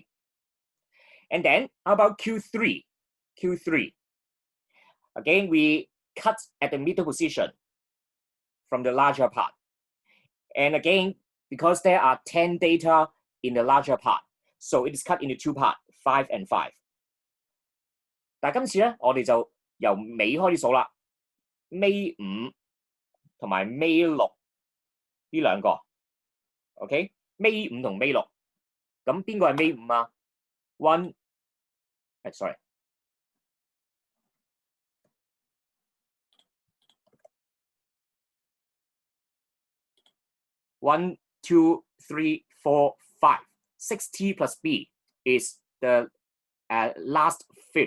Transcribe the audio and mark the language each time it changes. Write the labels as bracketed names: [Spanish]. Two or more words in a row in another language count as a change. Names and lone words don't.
[English] And then, how about Q3? Q3. Again, we cut at the middle position from the larger part. And again, because there are 10 data in the larger part, so it is cut into 2 parts, 5 and 5. [Cantonese] 但係今次咧，我哋就由尾開始數啦，尾5同埋尾6呢兩個 ，OK？尾5同尾6，咁邊個係尾5啊 ？1， [English] sorry。1, 2, 3, 4, 5. 6t plus b is the last 5th.